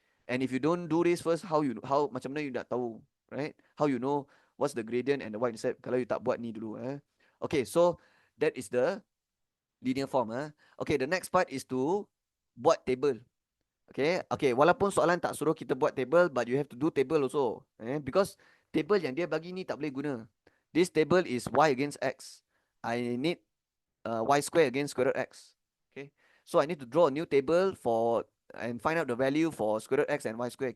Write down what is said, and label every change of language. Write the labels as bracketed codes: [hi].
[en] And if you don't do this first, how [ms] macam mana you nak tahu, [en] right? How you know what's the gradient and the y-intercept [ms] kalau you tak buat ni dulu. [en] Okay, so that is the linear form. Okay, the next part is to buat table. Okay, [ms] walaupun soalan tak suruh kita buat table, [en] but you have to do table also. [ms] Because table yang dia bagi ni tak boleh guna. [en] This table is y against x. I need y square against square root x. Okay, so I need to draw a new table for and find out the value for square root x and y square.